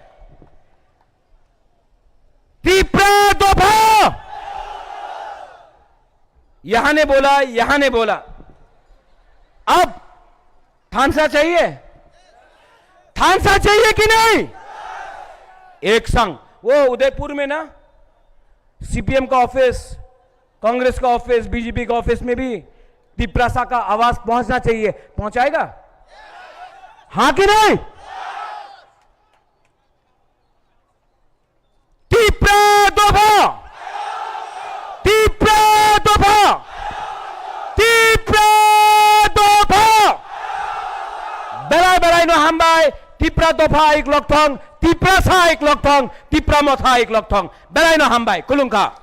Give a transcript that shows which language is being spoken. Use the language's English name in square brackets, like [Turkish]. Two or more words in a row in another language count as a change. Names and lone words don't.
[Hindi] तिपरा दफा, यहां ने बोला, यहां ने बोला, अब थानसा चाहिए, थानसा चाहिए कि नहीं? एक संग, वो उदयपुर में ना सीपीएम का ऑफिस, कांग्रेस का ऑफिस, बीजेपी का ऑफिस में भी तिपरासा का आवाज पहुंचना चाहिए, पहुंचाएगा? हां कि नहीं? [Kok Borok] तिपरा दफा, तिपरा दफा, तिपरा दफा, बेलाय बेलाय नो हामबाय, तिपरा दफा एक लक थं, तिपरा सा एक लक थं, तिपरा मथा एक लक थं, बेलाय नो हामबाय, खुलुमखा।